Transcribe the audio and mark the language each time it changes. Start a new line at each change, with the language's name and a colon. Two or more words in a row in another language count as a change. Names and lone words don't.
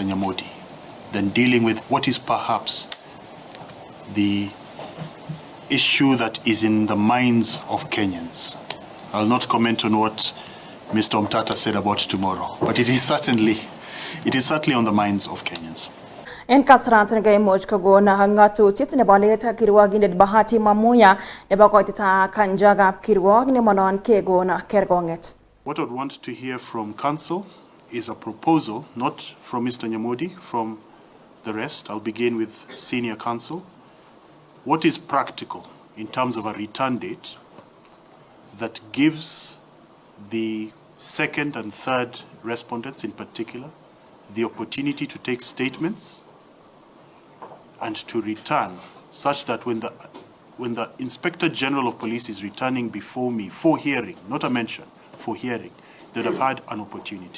English: Nyamodi, than dealing with what is perhaps the issue that is in the minds of Kenyans. I'll not comment on what Mr. Omtata said about tomorrow, but it is certainly on the minds of Kenyans.
Kalenjin: En kasrant nga moj ko go na hangatu tit ne baleta kirwag ne bahati mamuya ne bakotita kanjaga kirwag ne manon ke go na kergonget.
English: What I would want to hear from counsel is a proposal, not from Mr. Nyamodi, from the rest. I'll begin with senior counsel. What is practical in terms of a return date that gives the 2nd and 3rd respondents in particular the opportunity to take statements and to return, such that when the Inspector General of Police is returning before me for hearing, not a mention, for hearing, they'd have had an opportunity.